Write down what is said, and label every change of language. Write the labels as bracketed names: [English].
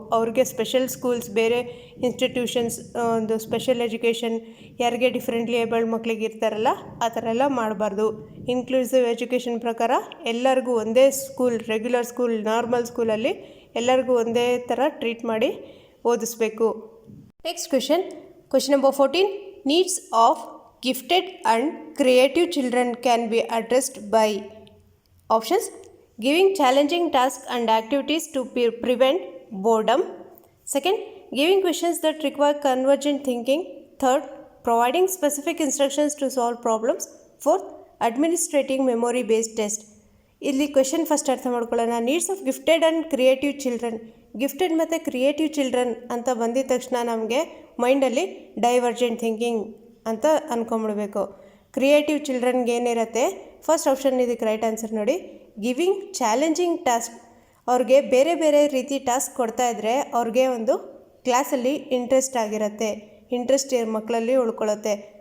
[Kannada] ಅವ್ರಿಗೆ special schools, ಬೇರೆ institutions, ಒಂದು ಸ್ಪೆಷಲ್ ಎಜುಕೇಷನ್ ಯಾರಿಗೆ ಡಿಫ್ರೆಂಟ್ಲಿ ಏಬಲ್ಡ್ ಮಕ್ಕಳಿಗೆ ಇರ್ತಾರಲ್ಲ ಆ ಥರ ಎಲ್ಲ ಮಾಡಬಾರ್ದು. ಇನ್ಕ್ಲೂಸಿವ್ ಎಜುಕೇಷನ್ ಪ್ರಕಾರ ಎಲ್ಲರಿಗೂ ಒಂದೇ ಸ್ಕೂಲ್, ರೆಗ್ಯುಲರ್ ಸ್ಕೂಲ್, ನಾರ್ಮಲ್ ಸ್ಕೂಲಲ್ಲಿ ಎಲ್ಲರಿಗೂ ಒಂದೇ ಥರ ಟ್ರೀಟ್ ಮಾಡಿ ಓದಿಸ್ಬೇಕು. [English] Next question number 14. Needs of gifted and creative children can be addressed by options: giving challenging tasks and activities to prevent boredom. Second, giving questions that require convergent thinking. Third, providing specific instructions to solve problems. Fourth, administrating memory based tests. [Kannada] ಇಲ್ಲಿ question first ಅರ್ಥ ಮಾಡ್ಕೊಳ್ಳೋಣ. [English] Needs of gifted and creative children. [Kannada] Gifted ಮತ್ತು creative children ಅಂತ ಬಂದಿದ ತಕ್ಷಣ ನಮಗೆ ಮೈಂಡಲ್ಲಿ divergent thinking ಅಂತ ಅಂದ್ಕೊಂಬಿಡ್ಬೇಕು. ಕ್ರಿಯೇಟಿವ್ ಚಿಲ್ಡ್ರನ್ಗೆ ಏನಿರುತ್ತೆ, ಫಸ್ಟ್ ಆಪ್ಷನ್ ಇದಕ್ಕೆ ರೈಟ್ ಆನ್ಸರ್ ನೋಡಿ. Giving challenging task. ಅವ್ರಿಗೆ ಬೇರೆ ಬೇರೆ ರೀತಿ ಟಾಸ್ಕ್ ಕೊಡ್ತಾಯಿದ್ರೆ ಅವ್ರಿಗೆ ಒಂದು ಕ್ಲಾಸಲ್ಲಿ ಇಂಟ್ರೆಸ್ಟ್ ಆಗಿರುತ್ತೆ, ಇಂಟ್ರೆಸ್ಟ್ ಮಕ್ಕಳಲ್ಲಿ ಉಳ್ಕೊಳ್ಳುತ್ತೆ.